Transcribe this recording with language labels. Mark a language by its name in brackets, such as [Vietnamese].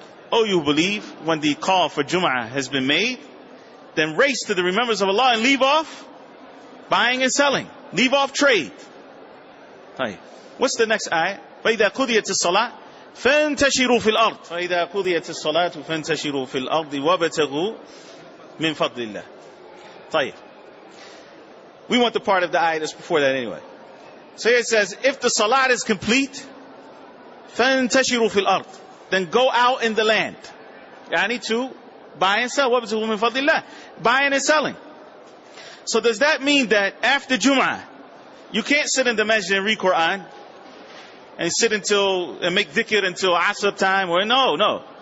[English] Oh, you believe, when the call for Jumu'ah has been made, then race to the remembrance of Allah and leave off buying and selling. Leave off trade. What's the next ayah? [Arabic] فإذا قضيت الصلاة فانتشروا في الأرض فإذا قضيت الصلاة فانتشروا في الأرض وابتغوا من فضل الله. طيب. [English] We want the part of the ayah that's before that anyway. So it says, if the salat is complete, [Arabic] فانتشروا في الأرض, [English] then go out in the land. Yani to buy and sell. [Arabic] وابتغوا من فضل الله. [English] Buying and selling. So does that mean that after Jum'ah, you can't sit in the masjid and read Quran and sit and make dhikr until Asr time? Or no.